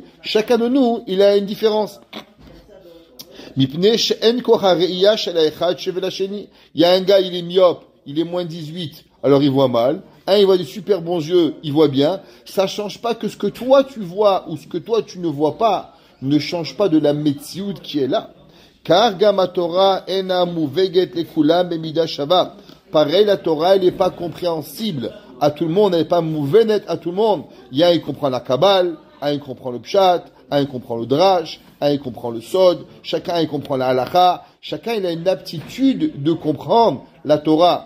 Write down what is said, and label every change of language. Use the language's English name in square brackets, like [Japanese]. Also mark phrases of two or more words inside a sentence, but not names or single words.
[French] Chacun de nous, il a une différence. Il y a un gars, il est myope, il est moins 18, alors il voit mal. Un, il voit des super bons yeux, il voit bien. Ça change pas que ce que toi tu vois ou ce que toi tu ne vois pas ne change pas de la metsioud qui est là. [Hebrew] Car גם התורה אינה מובנת לכולם במידה שווה. [French] Pareil, la Torah, elle n'est pas compréhensible à tout le monde, elle n'est pas mouvenet à tout le monde. Il y a un qui comprend la Kabbale, un qui comprend le Pshat, un qui comprend le Drash, un qui comprend le Sod, chacun il comprend la Halakha, chacun il a une aptitude de comprendre la Torah.